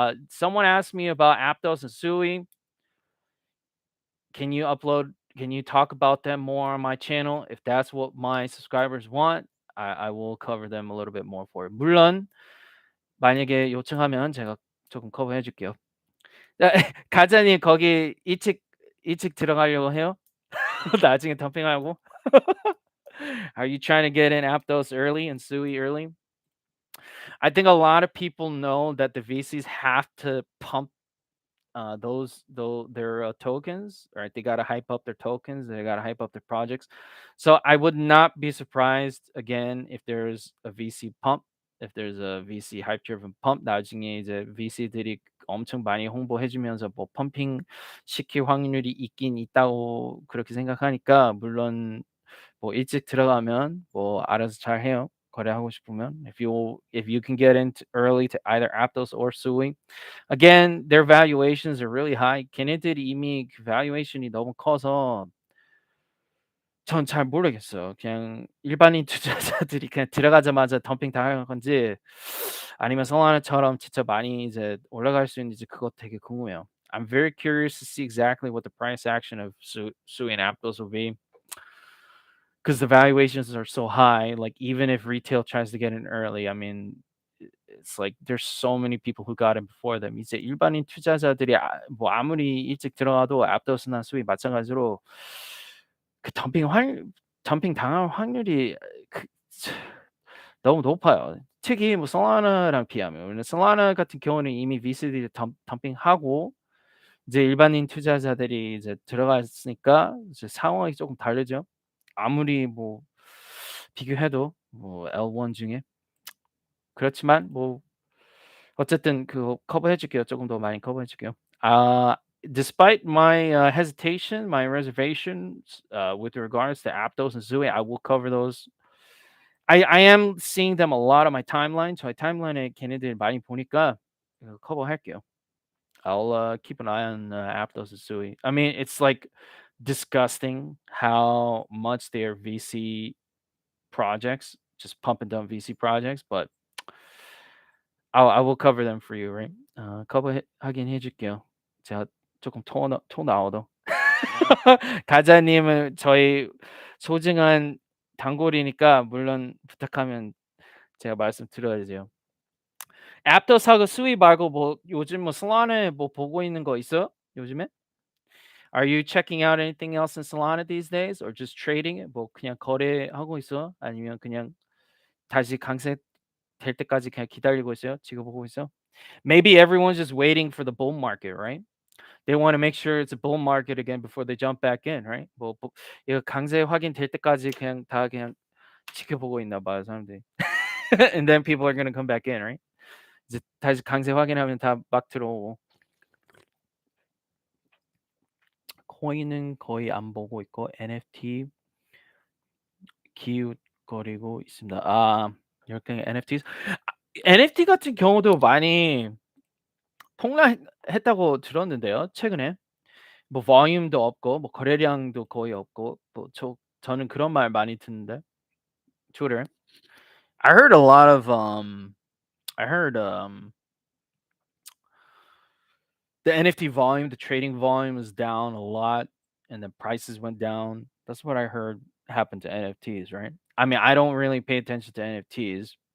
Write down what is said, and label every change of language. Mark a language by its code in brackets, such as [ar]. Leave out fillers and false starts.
[en] Someone asked me about Aptos and Sui. Can you talk about them more on my channel? If that's what my subscribers want, I will cover them a little bit more for it. [ko] 물론 만약에 요청하면 제가 조금 커버해 줄게요. 가자님 거기 이측 들어가려고 해요? 나중에 덤핑하고. [en] Are you trying to get in Aptos early and Sui early? I think a lot of people know that the VCs have to pump their tokens, right? They got to hype up their tokens. They got to hype up their projects. So I would not be surprised again if there's a VC pump, if there's a VC hype-driven pump. [ko] 나중에 이제 VC들이 엄청 많이 홍보해주면서 뭐 펌핑 시킬 확률이 있긴 있다고 그렇게 생각하니까 물론 뭐 일찍 들어가면 뭐 알아서 잘 해요. 거래하고 싶으면 [en] if you can get into early to either Aptos or Sui. Again, their valuations are really high. [ko] 걔네들이 이미 그 valuation이 너무 커서 전 잘 모르겠어요. 그냥 일반인 투자자들이 그냥 들어가자마자 덤핑 당할 건지 아니면 솔라나처럼 진짜 많이 이제 올라갈 수 있는지 그거 되게 궁금해요. [en] I'm very curious to see exactly what the price action of Sui and Aptos will be because the valuations are so high. Like even if retail tries to get in early, I mean, it's like there's so many people who got in before them. [ko] 이제 일반인 투자자들이 뭐 아무리 일찍 들어가도 Aptos나 Sui 마찬가지로 그 덤핑 당할 확률이 그 너무 높아요. 특히 뭐 솔라나랑 비하면. 왜냐면 솔라나 같은 경우는 이미 VC들이 덤핑하고 이제 일반인 투자자들이 이제 들어갔으니까 이제 상황이 조금 다르죠. 아무리 뭐 비교해도 뭐 L1 중에 그렇지만 뭐 어쨌든 그거 커버해 줄게요. 조금 더 많이 커버해 줄게요. [en] Despite my hesitation, my reservations with regards to Aptos and Zui, I will cover those. I am seeing them a lot on my timeline. [ko] 저희 타임라인에 걔네들 많이 보니까 커버할게요. [en] I'll keep an eye on Aptos and Zui. I mean, it's like disgusting how much their VC projects just pumping down VC projects, but I will cover them for you, right? [ko] 하긴 해줄게요. 제가 조금 토 나오도. 가자님은 저희 소중한 단골이니까 물론 부탁하면 제가 말씀드려야죠. 애프터사고 스위 말고 뭐 요즘 뭐 슬라나에 뭐 보고 있는 거 있어요? 요즘에? [en] Are you checking out anything else in Solana these days, or just trading it? [ko] 뭐 그냥 거래하고 있어? 아니면 그냥 다시 강세 될 때까지 그냥 기다리고 있어요? 지켜보고 있어? [en] Maybe everyone's just waiting for the bull market, right? They want to make sure it's a bull market again before they jump back in, right? [ko] 뭐 이거 강세 확인될 때까지 그냥 다 그냥 지켜보고 있나 봐요, 사람들이. [en] And then people are gonna come back in, right? [ko] 이제 다시 강세 확인하면 다 막 들어오고. 코인은 거의 안 보고 있고 NFT 기웃거리고 있습니다. 이렇게 NFTs NFT 같은 경우도 많이 폭락했다고 들었는데요, 최근에. 뭐 볼륨도 없고 뭐 거래량도 거의 없고 뭐 저는 그런 말 많이 듣는데. [en] Twitter. I heard a lot of I heard the NFT volume, the trading volume was down a lot and the prices went down. That's what I heard happened to NFTs, right? I mean, I don't really pay attention to NFTs.